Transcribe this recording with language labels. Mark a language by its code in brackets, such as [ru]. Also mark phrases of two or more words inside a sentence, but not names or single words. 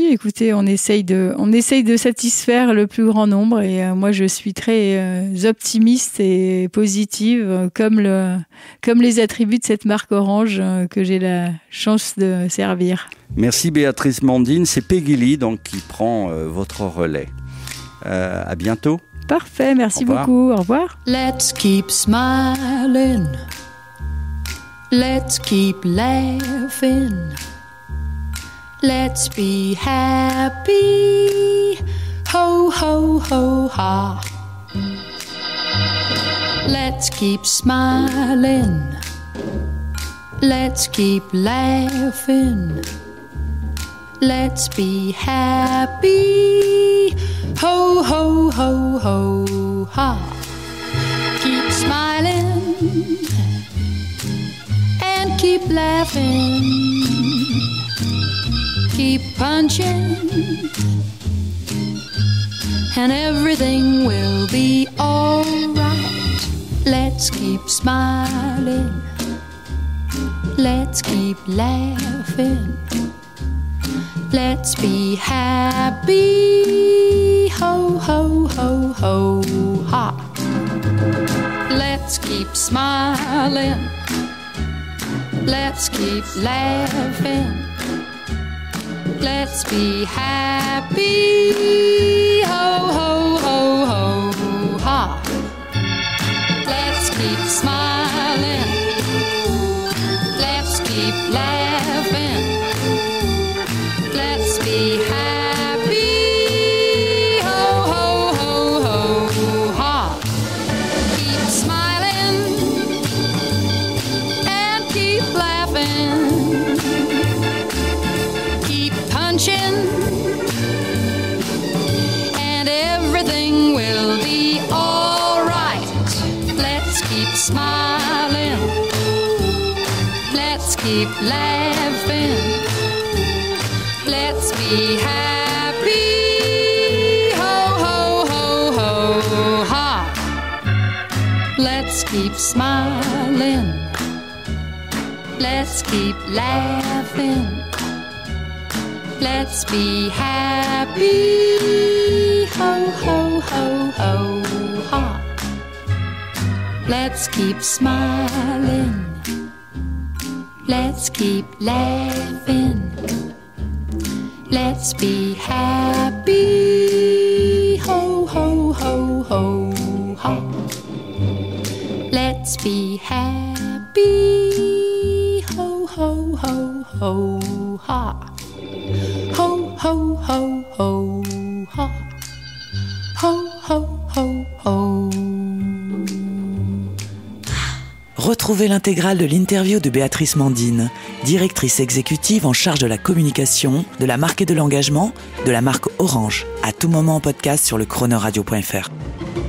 [fr] Écoutez, on essaye de satisfaire le plus grand nombre et moi je suis très optimiste et positive comme les attributs de cette marque Orange que j'ai la chance de servir. Merci Béatrice Mandine. C'est Peggy Lee donc qui prend votre relais. À bientôt. Parfait. Merci beaucoup. Au revoir. [en] Let's keep smiling. Let's keep laughing. Let's be happy, ho, ho, ho, ha. Let's keep smiling. Let's keep laughing. Let's be happy, ho, ho, ho, ho, ha. Keep smiling and keep laughing. Keep punching, and everything will be alright. Let's keep smiling. Let's keep laughing. Let's be happy. Ho, ho, ho, ho, ha. Let's keep smiling. Let's keep laughing. Let's be happy, ho, ho, ho, ho, ha. Let's keep smiling. Let's keep laughing. Let's be happy, ho, ho, ho, ho, ha. Keep smiling and keep laughing. And everything will be alright. Let's keep smiling. Let's keep laughing. Let's be happy. Ho, ho, ho, ho, ha. Let's keep smiling. Let's keep laughing. Let's be happy, ho, ho, ho, ho, ha. Let's keep smiling. Let's keep laughing. Let's be happy, ho, ho, ho, ho, ha. Let's be happy, ho, ho, ho, ho, ha. Ho, ho, ho, ho, ha. Ho, ho, ho, ho. [fr] Retrouvez l'intégrale de l'interview de Béatrice Mandine, directrice exécutive en charge de la communication, de la marque et de l'engagement de la marque Orange, à tout moment en podcast sur le chroneuradio.fr.